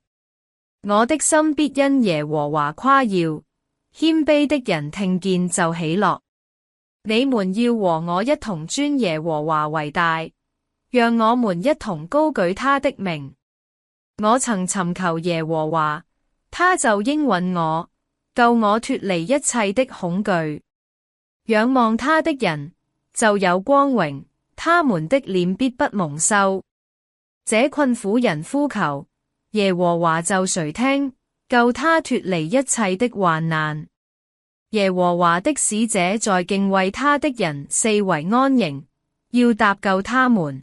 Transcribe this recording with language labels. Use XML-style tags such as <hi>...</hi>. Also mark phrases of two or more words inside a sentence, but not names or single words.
<zh>我的心必因耶和華誇耀，謙卑的人聽見就喜樂。你們要和我一同尊耶和華為大，讓我們一同高舉他的名。我曾尋求耶和華，他就應允我，救我脫離一切的恐懼。仰望他的人就有光榮，他們的臉必不蒙羞。這困苦人呼求，耶和華就垂聽，救他脫離一切的患難。耶和華的使者在敬畏他的人四圍安營，要搭救他們。</zh>